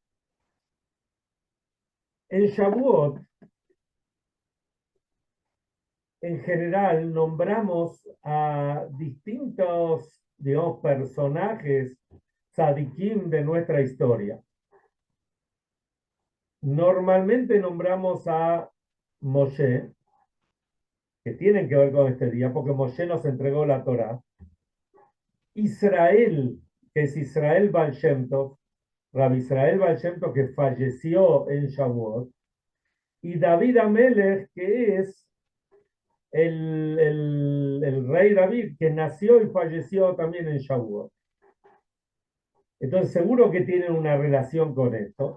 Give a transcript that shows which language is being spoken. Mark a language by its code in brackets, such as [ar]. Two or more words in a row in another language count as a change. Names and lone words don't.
[es] En Shavuot, en general, nombramos a distintos, digamos, personajes tzadikim de nuestra historia. Normalmente nombramos a Moshe, que tienen que ver con este día, porque Moshe nos entregó la Torá. Israel, que es Israel Baal Shem Tov, Rabbi Israel Baal Shem Tov, que falleció en Shavuot, y David Amelech, que es el rey David, que nació y falleció también en Shavuot. Entonces seguro que tienen una relación con esto.